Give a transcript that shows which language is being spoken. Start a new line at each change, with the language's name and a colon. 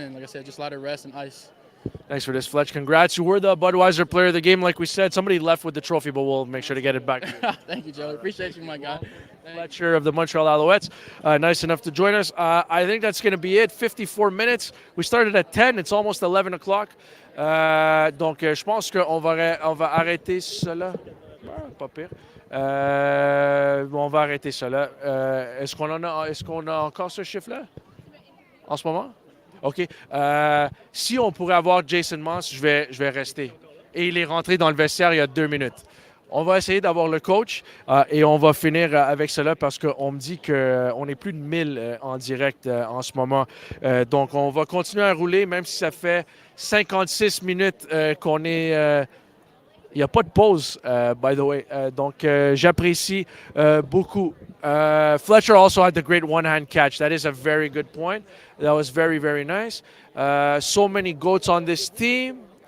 English: And like I said, just let it rest and ice. Thanks for this, Fletch. Congrats. You were the Budweiser player of the game, like we said. Somebody left with the trophy, but we'll make sure to get it back. Thank you, Joey. Appreciate you, my guy. Fletcher of the Montreal Alouettes. Nice enough to join us. I think that's going to be it. 54 minutes. We started at 10. It's almost 11 o'clock.
French: Donc, je pense qu'on va arrêter cela. Pas pire. On va arrêter cela. Est-ce qu'on a encore ce chiffre-là en ce moment? OK. Si on pourrait avoir Jason Maas, je vais rester. Et il est rentré dans le vestiaire il y a 2 minutes. On va essayer d'avoir le coach et on va finir avec cela parce qu'on me dit qu'on est plus de 1000 en direct en ce moment. Donc, on va continuer à rouler, même si ça fait 56 minutes qu'on est... Il n'y a pas de pause,
English: by the way.
French: Donc, j'apprécie beaucoup.
English: Fletcher also had the great one-hand catch. That is a very good point. That was very, very nice. So many GOATs on this team.